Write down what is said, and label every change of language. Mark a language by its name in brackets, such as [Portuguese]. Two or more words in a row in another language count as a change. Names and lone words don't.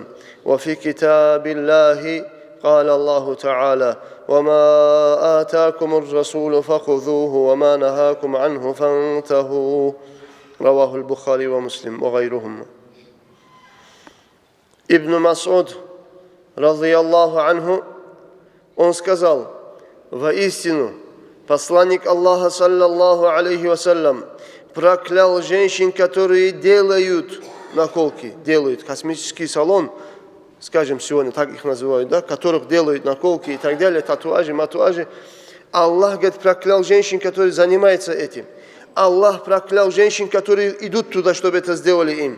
[Arabic] وفي كتاب الله قال الله تعالى وما آتاكم الرسول فخذوه وما نهاكم عنه فانتهوا رواه البخاري ومسلم وغيرهم. [Russian] Ибн Мас'уд, [Arabic] رضي الله عنه, [Russian] он сказал: воистину, посланник Аллаха, [Arabic] صلى الله عليه وسلم, [Russian] проклял женщин, которые делают наколки, делают косметический салон, скажем, сегодня так их называют, да, которых делают наколки и так далее, татуажи, матуажи. Аллах, говорит, проклял женщин, которые занимаются этим. Аллах проклял женщин, которые идут туда, чтобы это сделали им.